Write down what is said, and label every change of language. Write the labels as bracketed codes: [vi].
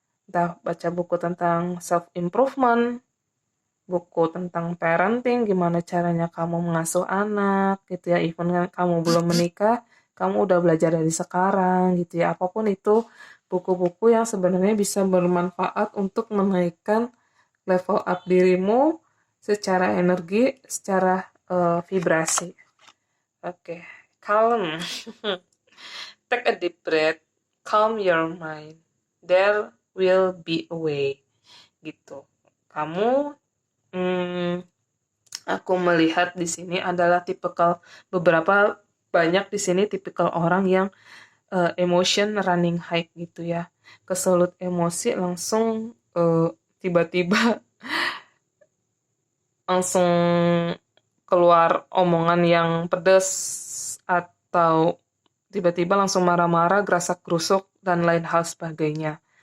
[id] Entah baca buku tentang [en] self improvement, [id] buku tentang parenting, gimana caranya kamu mengasuh anak gitu ya, [en] even [id] kan kamu belum menikah, kamu udah belajar dari sekarang gitu ya. Apapun itu, buku-buku yang sebenarnya bisa bermanfaat untuk menaikkan [en] level up [id] dirimu secara energi, secara vibrasi. [en] Oke, calm. Take a deep breath, calm your mind. There will be a way. [id] Gitu. Kamu aku melihat di sini adalah tipikal beberapa banyak di sini tipikal orang yang [en] emotion running high [id] gitu ya. Kesulut emosi langsung tiba-tiba langsung keluar omongan yang pedas atau tiba-tiba langsung marah-marah, gerasak-gerusuk dan lain hal sebagainya.